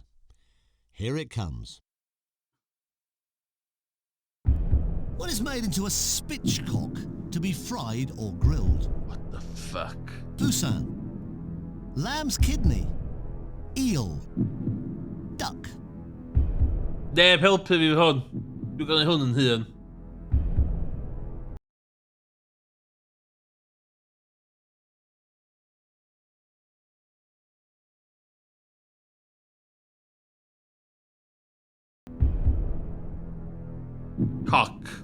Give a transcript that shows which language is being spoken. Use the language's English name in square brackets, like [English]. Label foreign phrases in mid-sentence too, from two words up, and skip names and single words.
[English] Here it comes. What is made into a spitchcock to be fried or grilled? What the fuck? Poussin, lamb's kidney, eel, duck. [Welsh] Neb helpu fi hwn. Dwi'n gael hwn yn hun. [English] Cock.